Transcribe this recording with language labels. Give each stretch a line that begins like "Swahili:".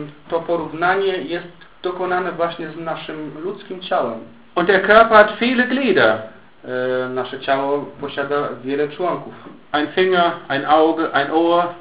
Polish: To porównanie jest dokonane właśnie z naszym ludzkim ciałem.
German: Und der Körper hat viele Glieder.
Polish: Nasze ciało posiada wiele członków.
German: Ein Finger, ein Auge, ein Ohr.